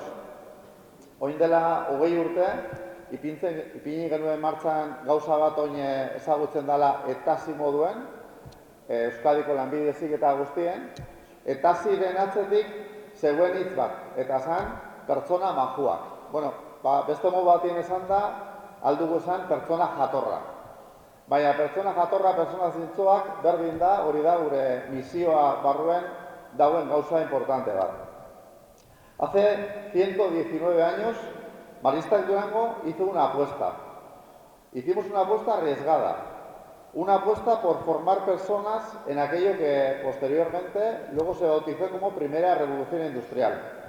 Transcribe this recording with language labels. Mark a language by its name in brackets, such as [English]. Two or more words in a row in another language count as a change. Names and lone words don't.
[Basque] Oin dela 20 urte, ipini genuen martxan gauza bat oin ezagutzen dela etasi moduen, Euskadiko lanbide heziketa guztien, etasiren atzetik zegoen hitz bat, eta zan pertsona majuak. Bueno, beste modu batien esan da, aldugu esan pertsona jatorra. Baina pertsona jatorra, pertsona zintzoak berdin da, hori da gure misioa barruen dauen gauza importante bat. [Spanish] Hace 119 años, Maristak Durango hizo una apuesta. Hicimos una apuesta arriesgada. Una apuesta por formar personas en aquello que posteriormente luego se bautizó como Primera Revolución Industrial.